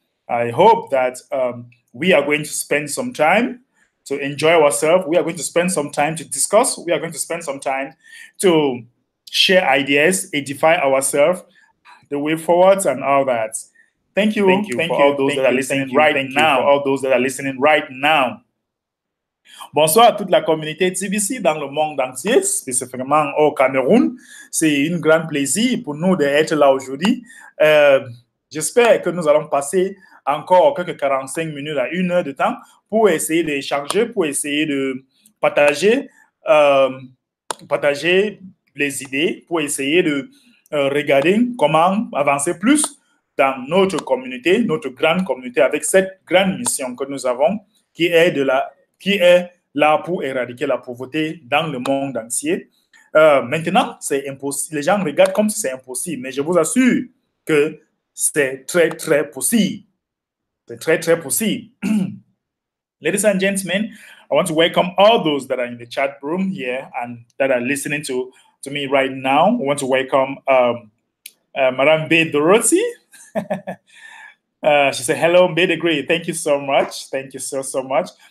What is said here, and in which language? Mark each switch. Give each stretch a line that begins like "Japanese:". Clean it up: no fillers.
English: I hope that we are going to spend some time to enjoy ourselves. We are going to spend some time to discuss. We are going to spend some time to share ideas, edify ourselves, the way forwards and all that. Thank you for all those that are listening right now. For all those that are listening right now.
French: Bonsoir à toute la communauté TBC dans le monde entier, spécifiquement au Cameroun. C'est un grand plaisir pour nous d'être là aujourd'hui. J'espère que nous allons passer encore quelques 45 minutes à 1 heure de temps pour essayer d'échanger, pour essayer de partager, partager les idées, pour essayer de regarder comment avancer plus dans notre communauté, notre grande communauté, avec cette grande mission que nous avons, qui est là pour éradiquer la pauvreté dans le monde entier. Maintenant, c'est impossible. Les gens regardent comme si c'est impossible, mais je vous assure que c'est très, très possible. C'est très, très possible.
English: Ladies and gentlemen, I want to welcome all those that are in the chat room here and that are listening to me right now. I want to welcome Madame B. Dorothy. She said, hello, Be the Great. Thank you so much. Thank you so much.